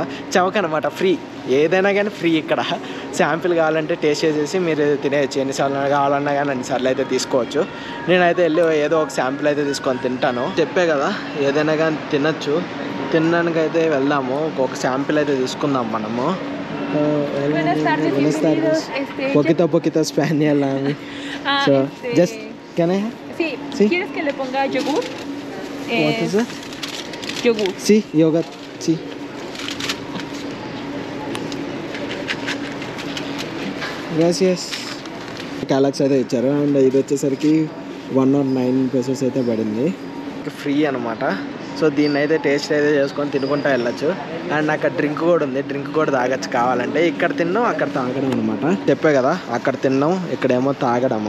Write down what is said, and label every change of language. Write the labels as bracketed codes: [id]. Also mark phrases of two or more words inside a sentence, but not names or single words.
[te] చవక అనమాట, ఫ్రీ. ఏదైనా కానీ ఫ్రీ ఇక్కడ. శాంపిల్ కావాలంటే టేస్ట్ చేసేసి మీరు తినేయచ్చు. ఎన్నిసార్లు కావాలన్నా కానీ అన్నిసార్లు అయితే తీసుకోవచ్చు. నేనైతే వెళ్ళి ఏదో ఒక శాంపిల్ అయితే తీసుకొని తింటాను. చెప్పే కదా ఏదైనా కానీ తినచ్చు. తినడానికి అయితే వెళ్దాము. ఒక శాంపిల్ అయితే తీసుకుందాం మనము. [es] poquito español. [en] So just can I have? [es] Sí. ¿Quieres que le ponga yogur? [en] What is it? [es] Yogur. Sí, yogurt. Sí. Gracias. [te] క్యాలక్స్ అయితే ఇచ్చారు అండ్ ఇది వచ్చేసరికి 109 pesos అయితే పడింది. ఫ్రీ అనమాట. సో దీన్ని అయితే టేస్ట్ అయితే చేసుకొని తినుకుంటూ వెళ్ళచ్చు. అండ్ అక్కడ డ్రింక్ కూడా ఉంది, డ్రింక్ కూడా తాగొచ్చు కావాలంటే. ఇక్కడ తిన్నాం అక్కడ తాగడం అనమాట. చెప్పే కదా అక్కడ తిన్నాం ఇక్కడేమో తాగడము.